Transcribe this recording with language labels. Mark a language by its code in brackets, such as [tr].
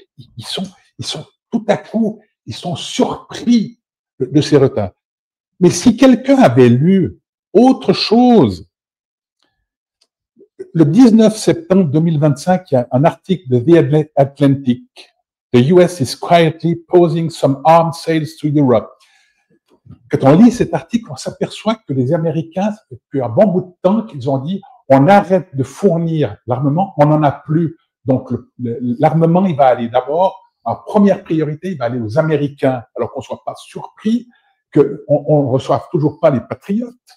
[fr] Ils sont tout à coup, ils sont surpris de ces retards. Mais si quelqu'un avait lu autre chose, le 19 septembre 2025, il y a un article de The Atlantic. [en] The US is quietly posing some arms sales to Europe. [fr] Quand on lit cet article, on s'aperçoit que les Américains, ça fait depuis un bon bout de temps qu'ils ont dit on arrête de fournir l'armement, on n'en a plus. Donc l'armement, il va aller d'abord, en première priorité, il va aller aux Américains, alors qu'on ne soit pas surpris qu'on ne reçoive toujours pas les patriotes.